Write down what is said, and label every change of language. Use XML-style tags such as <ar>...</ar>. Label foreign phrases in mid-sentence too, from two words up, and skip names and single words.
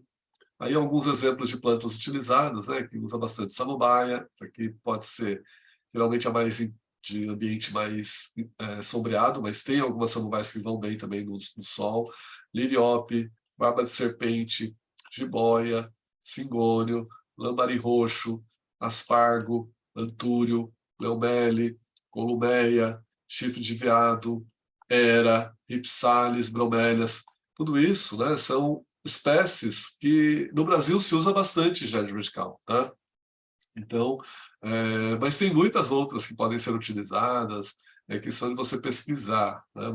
<pt>Aí alguns exemplos de plantas utilizadas, né, que usa bastante samambaia. Isso aqui pode ser, geralmente, de ambiente mais sombreado, mas tem algumas samambaias que vão bem também no sol. Liriope, barba de serpente, jiboia, cingônio, lambari roxo, aspargo, antúrio, leomele, columeia, chifre de veado, era, ripsalis, bromélias, tudo isso, né, são espécies que no Brasil se usa bastante jardim vertical, tá? Então, mas tem muitas outras que podem ser utilizadas, é questão de você pesquisar, né?</pt>